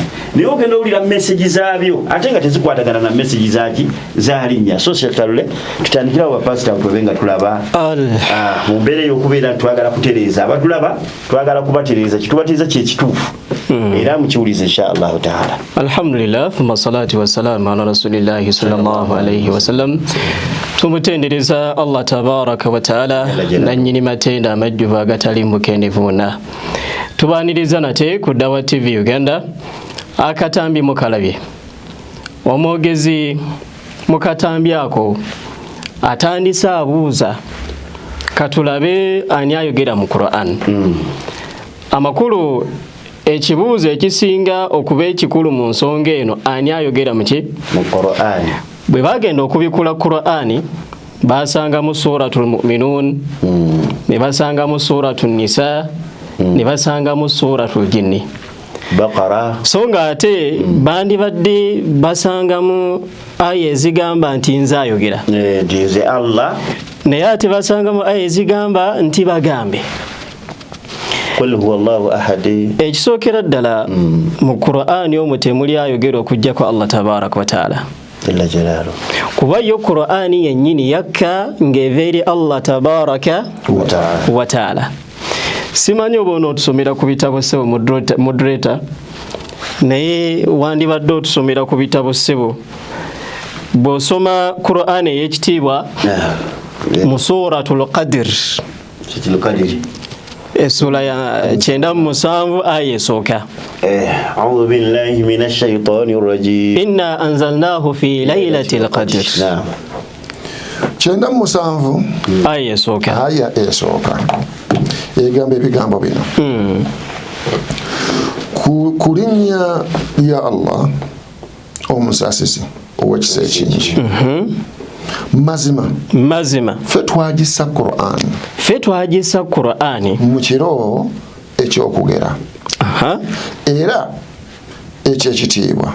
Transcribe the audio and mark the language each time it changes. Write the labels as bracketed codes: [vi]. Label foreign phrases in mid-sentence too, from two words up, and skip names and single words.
[lg] Naye ogenda owulira message zaabyo ate nga tezikwatagana na message za linnya. So Sheikh Kalule tutandikirawo bapasita tube nga tulaba mu mbeera ey'okubeera twagala kutereeza abatulaba twagala kubatereeza kitubatereeza kyekituufu era mukiwulize [ar] إن شاء الله تعالى. الحمد لله ثم الصلاة والسلام على رسول الله صلى الله عليه وسلم. [lg] Tumutendereza Allah [ar] تبارك وتعالى [lg] nannyini matenda amajjuvu agatali mukendevuuna. Tubaniriza nate ku Dawa TV Uganda akatambi mukalabye omwogezi mukatambi ako atandisa abuuza katulabe ani ayogera mu Qur'an. Amakulu ekibuuzo ekisinga okuba ekikulu mu nsonga eno ani ayogera mu Qur'an. Bwe bagenda okubikula Qur'ani basanga mu suratul Mu'minun ne basanga mu suratul Nisa ne basanga mu suratul Jinni Baqara. So nga ate bandibadde basanga mu aya ezigamba nti nze ayogera nze Allah naye ate basanga mu aya ezigamba nti bagambe [ar] قل هو الله أحد. [lg] Ekisookera ddala mu Qur'ani omwo temuli ayogera okujjako Allah [ar] تبارك وتعالى جل جلاله [lg] kuba yo Qur'ani yennyini yakka ng'eva eri Allah [ar] تبارك وتعالى. [lg] Simanyi oba onootusomera ku bitabo ssebo moderator naye wandibadde otusomera ku bitabo ssebo bw'osoma Qur'ani ey'ekitiibwa mu suratul Qadr Sura ya 97 aya esooka. [ar] أعوذ بالله من الشيطان الرجيم. إنا أنزلناه في ليلة القدر. [lg] 97 aya esooka. Aya esooka. Egamba ebigambo bino. Ku linnya ya Allah omusasisi ow'ekisa ekingi. Mazima ffe twagisa Qur'ani mu kiro ekyokugera era ekyekitiibwa